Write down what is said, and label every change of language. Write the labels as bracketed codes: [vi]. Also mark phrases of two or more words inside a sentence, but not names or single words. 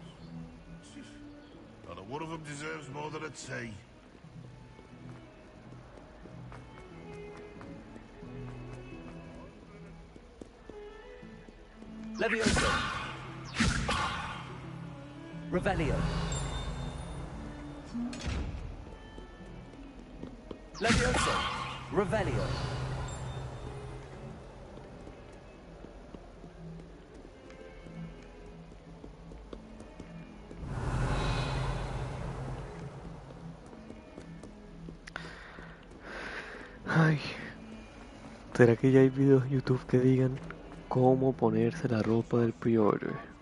[en] Not a one of them deserves more than a T. Levioso. Revelio. Levioso. Revelio. [es] Ay, ¿será que ya hay videos de YouTube que digan cómo ponerse la ropa del pre-order?